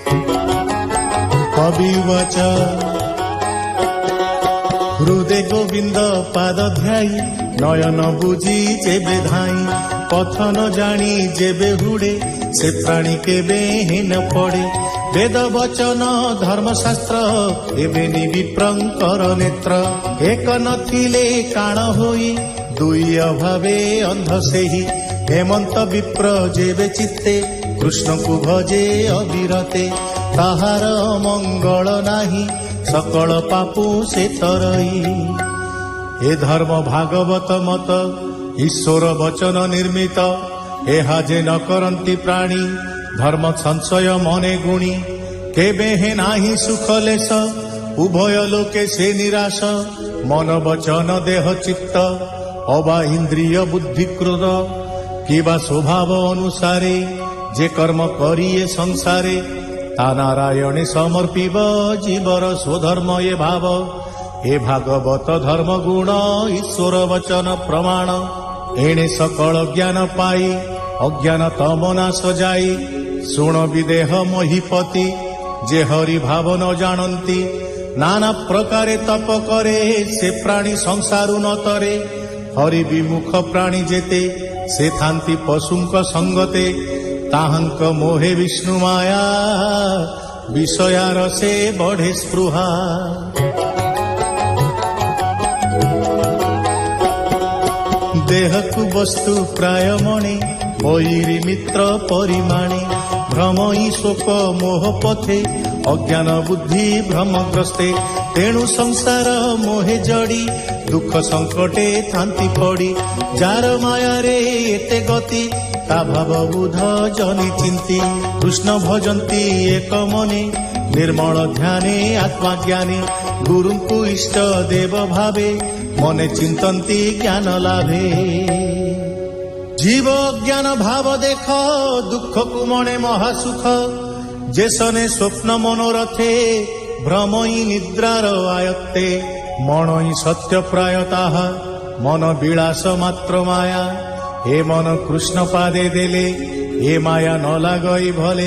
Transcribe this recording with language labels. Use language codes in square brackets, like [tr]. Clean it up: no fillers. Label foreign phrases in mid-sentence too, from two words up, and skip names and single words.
[or] କବି ଉବାଚ ହୃଦେ ଗୋବିନ୍ଦ ପାଦ ଧ୍ୟାଇ ନୟନ ବୁଝି ଯେବେ ଧାଇ ପଥ ନ ଜାଣି ଯେବେ ହୁଡେ ସେ ପ୍ରାଣୀ କେବେ ହୀନ ପଡେ ବେଦ ବଚନ ଧର୍ମଶାସ୍ତ୍ର ଏବେ ନିବିପ୍ରଙ୍କର ନେତ୍ର ଏକ ନଥିଲେ କାଣ ହୋଇ ଦୁଇ ଅଭାବେ ଅନ୍ଧ ସେହି ହେମନ୍ତ ବିପ୍ର ଯେବେ ଚିତ୍ତେ କୃଷ୍ଣଙ୍କୁ ଭଜେ ଅବିରତେ ତାହାର ମଙ୍ଗଳ ନାହିଁ ସକଳ ପାପୁ ସେ ତରଇ ଏ ଧର୍ମ ଭାଗବତ ମତ ଈଶ୍ୱର ବଚନ ନିର୍ମିତ ଏହା ଯେ ନ କରନ୍ତି ପ୍ରାଣୀ ଧର୍ମ ସଂଶୟ ମନେ ଗୁଣୀ କେବେ ହେ ନାହିଁ ସୁଖ ଲେଶ ଉଭୟ ଲୋକେ ସେ ନିରାଶ ମନ ବଚନ ଦେହ ଚିତ୍ତ ଅବା ଇନ୍ଦ୍ରିୟ ବୁଦ୍ଧି କ୍ରୋଧ କିବା ସ୍ୱଭାବ ଅନୁସାରେ ଯେ କର୍ମ କରିଏ ସଂସାରେ ତା ନାରାୟଣେ ସମର୍ପିବ ଜୀବର ସ୍ୱଧର୍ମ ଯେ ଭାବ ଏ ଭାଗବତ ଧର୍ମ ଗୁଣ ଈଶ୍ୱର ବଚନ ପ୍ରମାଣ ଏଣେ ସକଳ ଜ୍ଞାନ ପାଇ ଅଜ୍ଞାନ ତମ ନାଶ ଯାଇ ଶୁଣ ବିଦେହ ମୋହିପତି ଯେ ହରି ଭାବ ନ ଜାଣନ୍ତି ନାନା ପ୍ରକାରେ ତପ କରେ ସେ ପ୍ରାଣୀ ସଂସାରୁ ନ ତରେ ହରି ବିମୁଖ ପ୍ରାଣୀ ଯେତେ ସେ ଥାନ୍ତି ପଶୁଙ୍କ ସଙ୍ଗତେ ତାହଙ୍କ ମୋହେ ବିଷ୍ଣୁ ମାୟା ବିଷୟାର ସେ ବଢ଼େ ସ୍ପୃହା ଦେହକୁ ବସ୍ତୁ ପ୍ରାୟ ମଣି ବୈରୀ ମିତ୍ର ପରିମାଣେ ଭ୍ରମଇ ଶୋକ ମୋହ ପଥେ ଅଜ୍ଞାନ ବୁଦ୍ଧି ଭ୍ରମଗ୍ରସ୍ତେ ତେଣୁ ସଂସାର ମୋହେ ଜଡ଼ୀ ଦୁଖ ସଙ୍କଟେ ଥାନ୍ତି ପଡ଼ି ଯାର ମାୟା ରେ ଏତେ ଗତି ତା ଭାବ ବୁଧ ଜନି ଚିନ୍ତି କୃଷ୍ଣ ଭଜନ୍ତି ଏକ ମନେ ନିର୍ମଳ ଧ୍ୟାନେ ଆତ୍ମା ଜ୍ଞାନେ ଗୁରୁଙ୍କୁ ଇଷ୍ଟ ଦେବ ଭାବେ ମନେ ଚିନ୍ତନ୍ତି ଜ୍ଞାନ ଲାଭେ ଜୀବ ଜ୍ଞାନ ଭାବ ଦେଖ ଦୁଖ କୁ ମନେ ମହାସୁଖ ଯେସନେ ସ୍ୱପ୍ନ ମନୋରଥେ ଭ୍ରମଇ ନିଦ୍ରାର ଆୟତ୍ତେ ମଣଇ ସତ୍ୟ ପ୍ରାୟତାଃ ମନ ବିଳାସ ମାତ୍ର ମାୟା, ଏ ମନ କୃଷ୍ଣ ପାଦେ ଦେଲେ, ଏ ମାୟା ନ ଲାଗଇ ଭଲେ।